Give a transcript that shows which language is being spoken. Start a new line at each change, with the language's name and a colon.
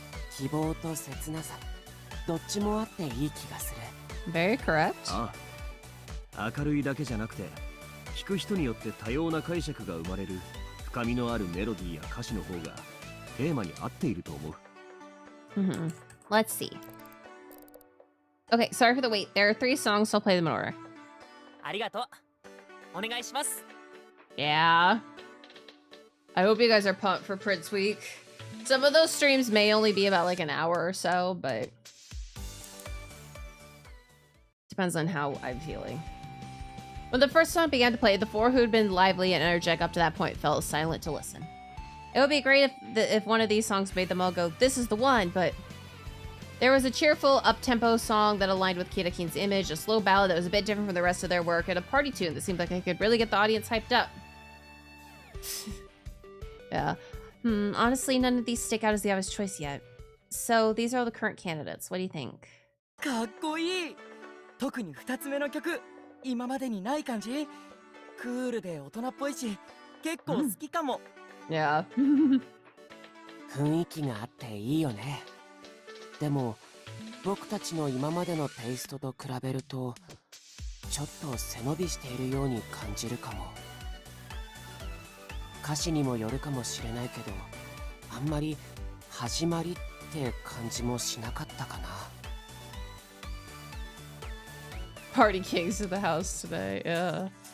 Japanese: 希望と切なさどっちもあっていい気がする。
English: Very correct.
Japanese: ああ、明るいだけじゃなくて聞く人によって多様な解釈が生まれる深みのあるメロディーや歌詞の方がテーマに合っていると思う。
English: Let's see. Okay, sorry for the wait. There are 3 songs, so I'll play them in order.
Japanese: ありがとう。お願いします。
English: Yeah. I hope you guys are pumped for Prince Week. Some of those streams may only be about like an hour or so, but depends on how I'm feeling. When the first song began to play, the 4 who had been lively and energetic up to that point fell silent to listen. It would be great if one of these songs made them all go, "This is the one," but there was a cheerful, up-tempo song that aligned with Kirakin's image, a slow ballad that was a bit different from the rest of their work, and a party tune that seemed like it could really get the audience hyped up. Yeah. Honestly, none of these stick out as the obvious choice yet. So, these are all the current candidates. What do you think?
Japanese: かっこいい。特に2つ目の曲、今までにない感じ。クールで大人っぽいし、結構好きかも。
English: Yeah.
Japanese: 雰囲気があっていいよね。でも僕たちの今までのテイストと比べるとちょっと背伸びしているように感じるかも。歌詞にもよるかもしれないけど、あんまり始まりって感じもしなかったかな。
English: Party kings to the house today, yeah.